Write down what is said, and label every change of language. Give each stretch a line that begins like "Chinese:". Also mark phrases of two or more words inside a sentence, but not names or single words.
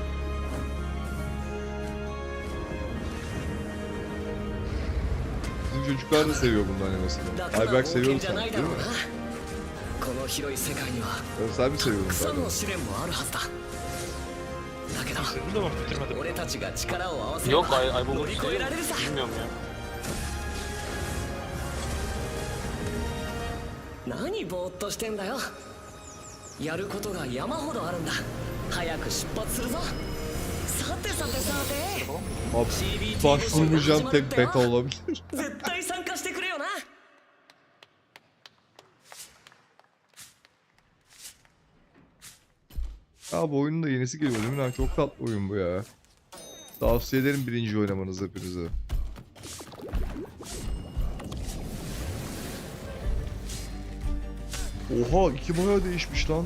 Turkish: Bizim çocuklar da seviyor bundan animesini. Ayberk seviyor sanki değil mi?
Japanese: この広い世界には
Turkish: Sen mi
Japanese: た
Turkish: seviyorsun
Japanese: くさん
Turkish: zaten?
Japanese: の試練もあるはずだ。だけど俺たちが力を合わせれ
Turkish: Yok
Japanese: ば
Turkish: ay
Japanese: 乗り越えられるさ。
Turkish: bilmiyorum ya.
Japanese: 何ぼーっとしてんだよ。やることが山ほどあるんだ。早く出発するぞ。さてさてさて。
Turkish: Abi başvurmayacağım tek beta olabilir.
Japanese: 絶対参加してくれよな。
Turkish: Ya bu oyunun da yenisi geliyor değil mi lan? Çok tatlı oyun bu ya. Tavsiye ederim birinci oynamanızı hepinize. Oha, iki bayağı değişmiş lan.